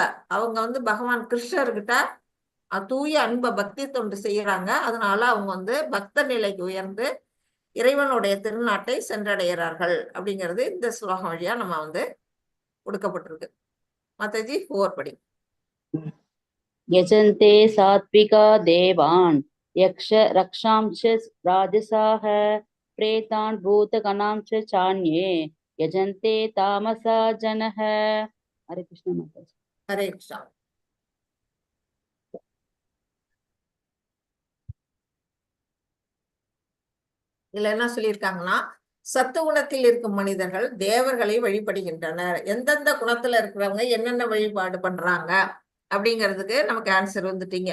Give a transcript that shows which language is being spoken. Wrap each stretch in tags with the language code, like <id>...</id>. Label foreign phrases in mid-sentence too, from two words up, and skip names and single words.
<ta>அவங்க வந்து பகவான் கிருஷ்ணர்கிட்ட தூய அன்ப பக்தி தொண்டு செய்யறாங்க. அதனால அவங்க வந்து பக்த நிலைக்கு உயர்ந்து இறைவனுடைய திருநாட்டை சென்றடைகிறார்கள் அப்படிங்கிறது இந்த ஸ்லோகம் வழியா நம்ம வந்து கொடுக்கப்பட்டிருக்கு. மாதாஜி 4 படி.</ta> <sa>यजन्ते सात्विका देवान् यक्ष रक्षांश्च राजसाः प्रेतान् भूतगणांश्च चान्ये यजन्ते तामसा जनः.</sa> <hi>हरे कृष्ण माताजी.</hi> <ta>ஹரே கிருஷ்ணா. இதுல என்ன சொல்லியிருக்காங்கன்னா, சத்து குணத்தில் இருக்கும் மனிதர்கள் தேவர்களை வழிபடுகின்றனர். எந்தெந்த குணத்துல இருக்கிறவங்க என்னென்ன வழிபாடு பண்றாங்க அப்படிங்கிறதுக்கு நமக்கு ஆன்சர் வந்துட்டீங்க.</ta>